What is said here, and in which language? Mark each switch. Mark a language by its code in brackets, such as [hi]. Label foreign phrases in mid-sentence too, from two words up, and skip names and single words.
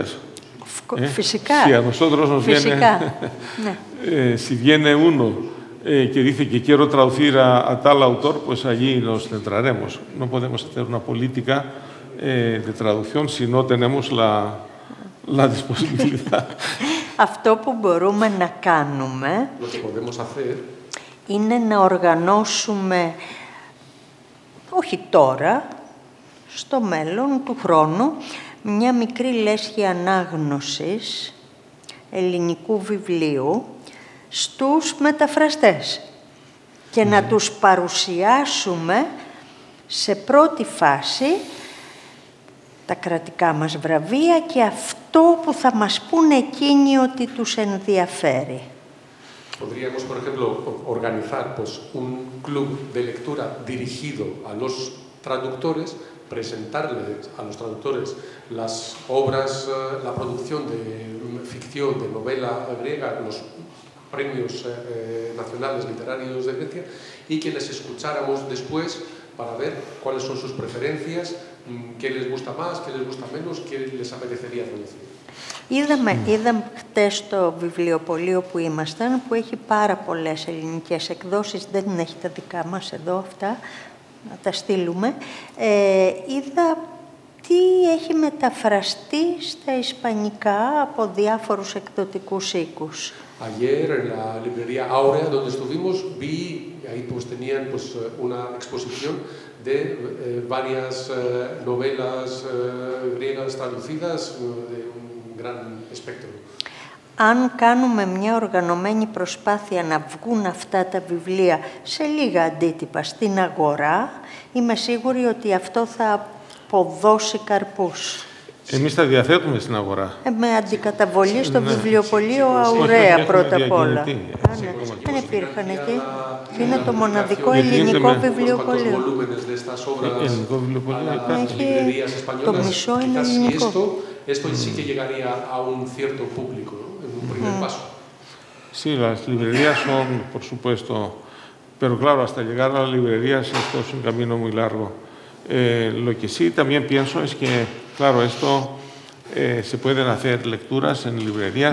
[es] Física. Si a nosotros nos viene, si viene uno que dice que quiero traducir a tal autor, pues allí nos centraremos. No podemos hacer una política de traducción si no tenemos la disponibilidad. [el] Αυτό που μπορούμε να κάνουμε είναι να οργανώσουμε, όχι τώρα, στο μέλλον του χρόνου, μια μικρή λέσχη ανάγνωσης ελληνικού βιβλίου στους μεταφραστές και να τους παρουσιάσουμε σε πρώτη φάση τα κρατικά μας βραβεία και αυτό που θα μας πούνε εκείνοι ότι τους ενδιαφέρει. Podríamos, por ejemplo, organizar pues, un club de lectura dirigido a los traductores, presentarles a los traductores las obras, la producción de ficción, de novela griega, los premios nacionales literarios de Grecia, y que les escucháramos después para ver cuáles son sus preferencias, qué les gusta más, qué les gusta menos, qué les apetecería traducir. Είδαμε χτες στο βιβλιοπωλείο που ήμασταν, που έχει πάρα πολλές ελληνικές εκδόσεις, δεν έχει τα δικά μας εδώ αυτά, να τα στείλουμε. Είδα τι έχει μεταφραστεί στα ισπανικά από διάφορους εκδοτικούς οίκους. Ayer en la librería Aurea, donde estuvimos, vi, ahí pues tenían pues una exposición de varias novelas griegas traducidas de un gran espectro. Αν κάνουμε μια οργανωμένη προσπάθεια να βγουν αυτά τα βιβλία σε λίγα αντίτυπα στην αγορά, είμαι σίγουρη ότι αυτό θα αποδώσει καρπούς. Εμείς τα διαθέτουμε στην αγορά. Με αντικαταβολή στο βιβλιοπωλείο Αουραία πρώτα απ' όλα. Δεν υπήρχαν εκεί. Είναι το μοναδικό ελληνικό βιβλιοπωλείο. Ελληνικό βιβλιοπωλείο υπάρχει. Το μισό είναι ελληνικό. [es] Esto sí que llegaría a un cierto público, ¿no? En un primer paso. Sí, las librerías son, por supuesto, pero claro, hasta llegar a las librerías esto es un camino muy largo. Lo que sí también pienso es que, claro, esto se pueden hacer lecturas en librerías.